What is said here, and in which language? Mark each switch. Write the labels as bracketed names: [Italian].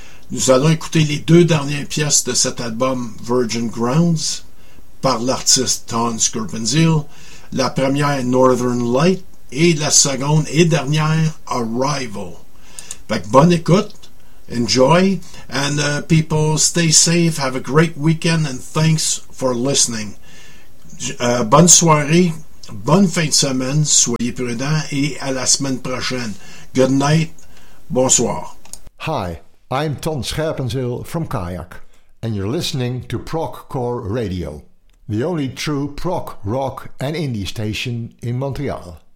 [French] Nous allons écouter les deux dernières pièces de cet album, Virgin Grounds, par l'artiste Ton Scirpenzeel. La première est Northern Light, et la seconde et dernière, Arrival. Fait que bonne écoute, [English] enjoy, and people, stay safe, have a great weekend, and thanks for listening. [French] Bonne soirée, bonne fin de semaine, soyez prudents, et à la semaine prochaine. [English] Good night, bonsoir. Hi, I'm Ton Scirpenzeel from Kayak, and you're listening to Proc Core Radio, the only true proc, rock, and indie station in Montreal.